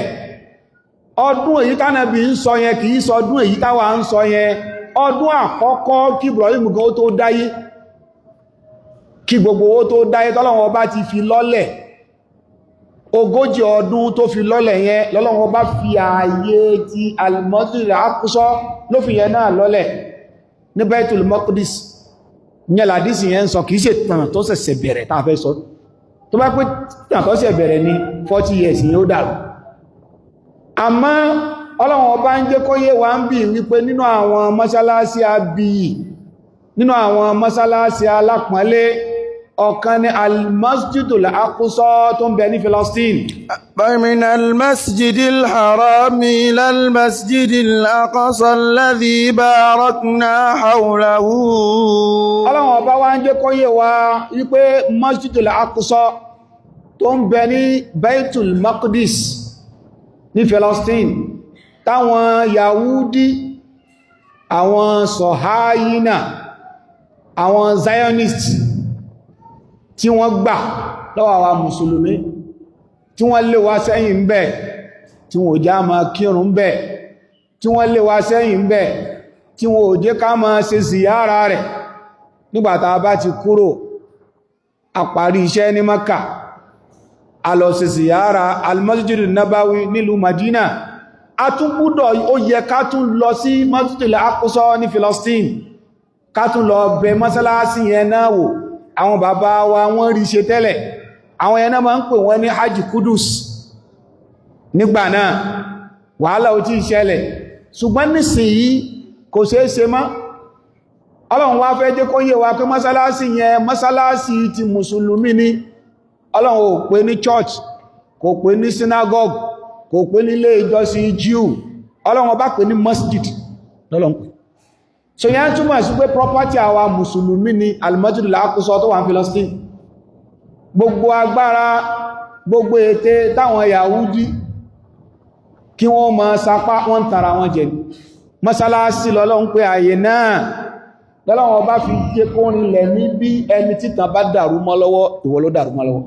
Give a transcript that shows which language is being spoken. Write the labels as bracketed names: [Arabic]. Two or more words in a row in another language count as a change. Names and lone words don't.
[Yoruba] ọdún èyí tánàbí ń sọ yẹn kìí sọ ọdún èyí táwa ń sọ yẹn, ọdún àkọ́kọ́ kí Ibrahim gan ó tó dáyé, kí gbogbo owó tó dáyé tọ́lọ́wọ́ bá ti fi lọ́lẹ̀, 40 ọdún tó fi lọ́lẹ̀ yẹn lọ́lọ́wọ́ bá fi ààyè ti al-Masjid al-Aqsa ló fi yẹn náà lọ́lẹ̀ ní Baitul Maqdis. ní àdísì yẹn ń sọ kìí ṣe tàn tó ṣẹ̀ṣẹ̀ bẹ̀rẹ̀ tàà fẹ́ sọ, tó bá pé tàn tó ṣẹ̀ bẹ̀rẹ̀ ní 40 years yẹn ó dàrú. àmọ́ Ọlọ́run ọba ń jẹ́ kó yé wa ń bí wípé nínú àwọn mọ́sálásí abiyì, nínú àwọn mọ́sálásí alápọ̀nlé, ọ̀kan ni al-Masjidul Aqsa tó ń bẹ ní Palestine. [Arabic] من المسجد الحرام إلى المسجد الأقصى الذي باركنا حوله. [Yoruba] Ọlọ́run ọba wá ń jẹ́ kó yé wa wípé Masjidul Aqsa tó ń bẹ ní Baitul Maqdis ní Palestine, táwọn Yahudi, àwọn Sọ̀háyínà, àwọn Zionist tí wọ́n gbà lọ́wọ́ àwa Mùsùlùmí, tí wọ́n lé wa sẹ́yìn ń bẹ̀, tí wọ́n ò já máa kírun ń bẹ̀, tí wọ́n lé wa sẹ́yìn ń bẹ̀, tí wọ́n ò jẹ́ ká máa ṣe ziyara rẹ̀. nígbàtà bá ti kúrò a parí iṣẹ́ ní Mákà, a lọ ṣe ziyara al-Masjid an-Nabawi nílùú Madina, a tún gbọ́dọ̀ ó yẹ ká tún lọ sí Masjidul Aqsa ní Palestine, ká tún lọ bẹ̀ mọ́sálásí yẹn náà wò. àwọn bàbá wa wọ́n rí ṣe tẹ́lẹ̀, àwọn yẹn náà máa ń pè wọ́n ní Hajj Kudus. nígbà náà wàhálà ó ti ṣẹlẹ̀, ṣùgbọ́n nísìnyí kò ṣeé ṣe mọ́. Ọlọ́run wá fẹ́ jẹ́ kó yé wa pé mọ́sálásí yẹn mọ́sálásí ti mùsùlùmí ni. Ọlọ́run ò pè ní church, kò pè ní synagogue, kò pè ní ilé ìjọsìn Jew, Ọlọ́run bá pè ní masjid lọ́lọ́run pè. so yẹn túmọ̀ sí pé property àwa mùsùlùmí ni al-Masjid al-Aqsa tó wà ní Palestine. gbogbo agbára, gbogbo ète táwọn Yahudi kí wọ́n máa sapá, wọ́n tara wọn jẹ mọ́sálásí lọ́lọ́run pé ààyè náà lọ́lọ́run bá fi jẹ́ kó rinlẹ̀ ní bí ẹni títàn bá dàrú mọ́ lọ́wọ́, ìwọ ló dàrú mọ́ lọ́wọ́.